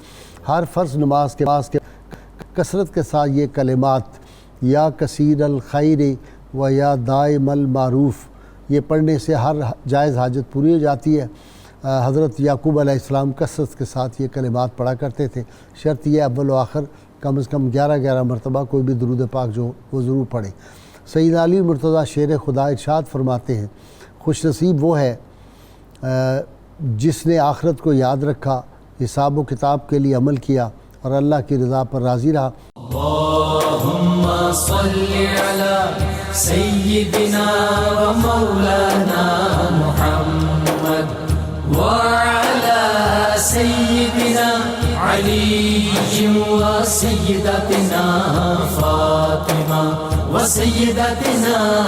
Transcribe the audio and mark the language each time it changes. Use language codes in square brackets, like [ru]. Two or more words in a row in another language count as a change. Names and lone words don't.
[ur] ہر فرض نماز کے کثرت کے ساتھ یہ کلمات [ar] یا کثیر الخیر و یا دائم المعروف [ur] یہ پڑھنے سے ہر جائز حاجت پوری ہو جاتی ہے۔ حضرت یعقوب علیہ السلام کثرت کے ساتھ یہ کلمات پڑھا کرتے تھے۔ شرط یہ اول و آخر کم از کم 11 مرتبہ کوئی بھی درود پاک جو وہ ضرور پڑھے۔ سید علی مرتضیٰ شیر خدا ارشاد فرماتے ہیں خوش نصیب وہ ہے جس نے آخرت کو یاد رکھا، حساب و کتاب کے لیے عمل کیا اور اللہ کی رضا پر راضی رہا۔ [ar] اللهم صل على سيدنا ومولانا محمد وعلى سيدنا علي وسيدتنا فاطمة وسيدتنا